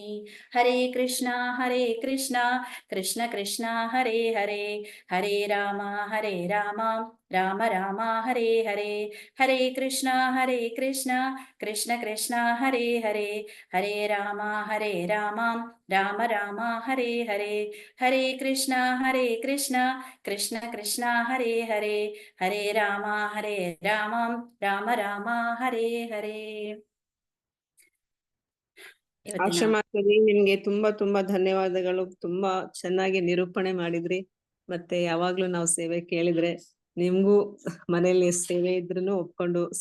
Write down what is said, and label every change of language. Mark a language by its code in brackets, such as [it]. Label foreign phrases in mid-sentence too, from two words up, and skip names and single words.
[sa] ಹರೇ ಕೃಷ್ಣ ಕೃಷ್ಣ ಕೃಷ್ಣ ಹರೇ ಹರೇ, ಹರೇ ರಾಮ ರಾಮ ರಾಮ ಹರೇ ಹರೇ, ಹರೇ ಕೃಷ್ಣ ಕೃಷ್ಣ ಕೃಷ್ಣ ಹರೇ ಹರೇ, ಹರೇ ರಾಮ ರಾಮ ರಾಮ ಹರೇ ಹರೇ, ಹರೇ ಕೃಷ್ಣ ಕೃಷ್ಣ ಕೃಷ್ಣ ಹರೇ ಹರೇ, ಹರೇ ರಾಮ ರಾಮ ರಾಮ ಹರೇ ಹರೇ. [kn] ಆಶಮಾತರಿ, ನಿಮ್ಗೆ ತುಂಬಾ ತುಂಬಾ ಧನ್ಯವಾದಗಳು. ತುಂಬಾ ಚೆನ್ನಾಗಿ ನಿರೂಪಣೆ ಮಾಡಿದ್ರಿ. ಮತ್ತೆ ಯಾವಾಗ್ಲೂ ನಾವು ಸೇವೆ ಕೇಳಿದ್ರೆ ನಿಮ್ಗೂ ಮನೇಲಿ ಸೇವೆ ಇದ್ರೂ ಒಪ್ಕೊಂಡು